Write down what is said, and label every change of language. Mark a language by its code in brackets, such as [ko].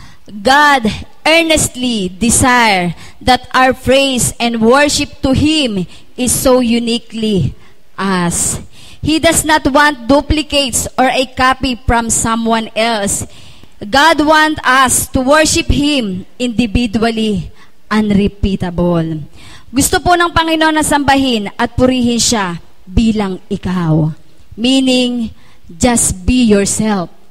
[en] God earnestly desire that our praise and worship to Him is so uniquely us. He does not want duplicates or a copy from someone else. God wants us to worship Him individually, unrepeatable. [tl] Gusto po ng Panginoon na sambahin at purihin siya bilang ikaw. [en] Meaning, just be yourself.